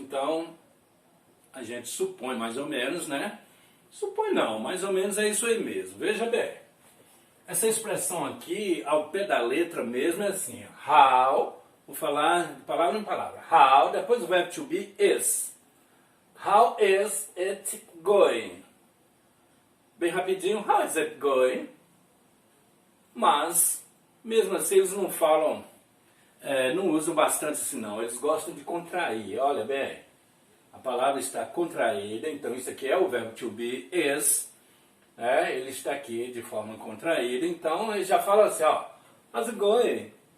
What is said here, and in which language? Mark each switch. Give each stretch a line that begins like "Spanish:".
Portuguese: Então, a gente supõe mais ou menos, Supõe não, mais ou menos é isso aí mesmo. Veja bem. Essa expressão aqui, ao pé da letra mesmo, é assim. How, vou falar de palavra em palavra. How, depois o verbo to be is.
English: How is it going?
Portuguese: Bem rapidinho,
English: how is it going?
Portuguese: Mas, mesmo assim, eles não falam, não usam bastante assim não. Eles gostam de contrair, olha bem. A palavra está contraída, então isso aqui é o verbo to be is. Ele está aqui de forma contraída, então ele já fala assim,
English: how's it going?